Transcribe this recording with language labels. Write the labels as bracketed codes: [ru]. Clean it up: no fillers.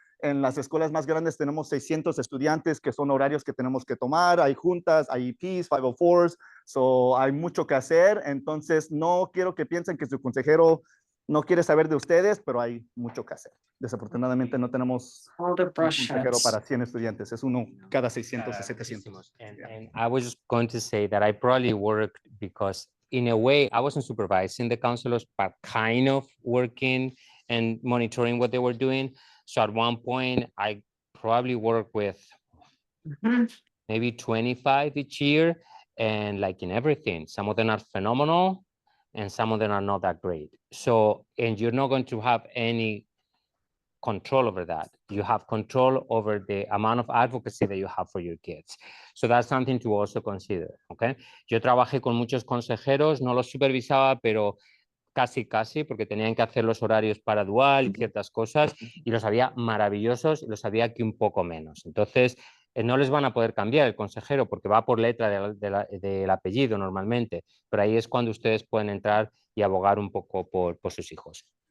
[es] En las escuelas más grandes tenemos 600 estudiantes, que son horarios que tenemos que tomar. Hay juntas, hay EPs, 504s, so hay mucho que hacer. Entonces, no quiero que piensen que su consejero no quiere saber de ustedes, pero hay mucho que hacer. Desafortunadamente, no tenemos un consejero para 100 estudiantes. Es uno cada 600 o 700. [en] And I was just going to say that I probably worked because, in a way, I wasn't supervising the counselors, but kind of working and monitoring what they were doing. So at one point, I probably worked with maybe 25 each year, and like in everything, some of them are phenomenal and some of them are not that great. So, and you're not going to have any control over that. You have control over the amount of advocacy that you have for your kids. So that's something to also consider, okay? [es] Yo trabajé con muchos consejeros, no los supervisaba, pero casi, porque tenían que hacer los horarios para dual y ciertas cosas, y los había maravillosos y los había aquí un poco menos. Entonces, No les van a poder cambiar el consejero porque va por letra del apellido normalmente, pero ahí es cuando ustedes pueden entrar y abogar un poco por sus hijos.